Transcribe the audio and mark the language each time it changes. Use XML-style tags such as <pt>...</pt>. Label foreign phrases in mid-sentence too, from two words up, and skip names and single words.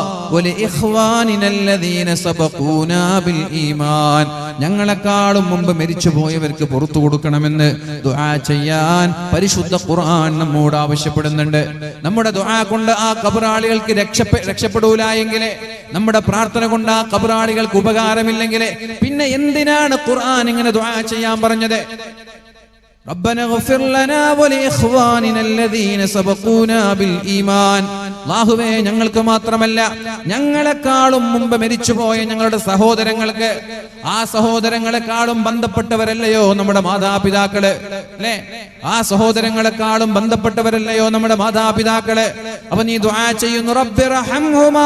<ar>ولإخواننا الذين سبقونا بالإيمان,</ar> <ml>ഞങ്ങളെക്കാളും മുമ്പ് മരിച്ചുപോയവർക്ക് പുറത്തു കൊടുക്കണമെന്ന് ദുആ ചെയ്യാൻ പരിശുദ്ധ ഖുർആൻ നമ്മോട് ആവശ്യപ്പെടുന്നുണ്ട്. നമ്മുടെ ദുആ കൊണ്ട് ആ ഖബറാളികൾക്ക് രക്ഷപ്പെടൂല എങ്കിൽ, നമ്മുടെ പ്രാർത്ഥന കൊണ്ട് ആ ഖബറാളികൾക്ക് ഉപകാരമില്ലെങ്കിൽ പിന്നെ എന്തിനാണ് ഖുർആൻ ഇങ്ങനെ ദുആ ചെയ്യാൻ പറഞ്ഞത്?</ml> <ar>ربنا اغفر لنا ولإخواننا الذين سبقونا بالإيمان.</ar> <ml>അല്ലാഹുവേ, ഞങ്ങൾക്ക് മാത്രമല്ല ഞങ്ങളെക്കാളും മുമ്പ് മരിച്ചുപോയ ഞങ്ങളുടെ സഹോദരങ്ങൾക്ക്, ആ സഹോദരങ്ങളെക്കാളും ബന്ധപ്പെട്ടവരല്ലയോ നമ്മുടെ മാതാപിതാക്കള്? അല്ലേ? ആ സഹോദരങ്ങളെക്കാളും ബന്ധപ്പെട്ടവരല്ലയോ നമ്മുടെ മാതാപിതാക്കള്? അപ്പൊ നീ ദുആ ചെയ്യുന്നു, റബ്ബിർഹംഹുമാ.</ml>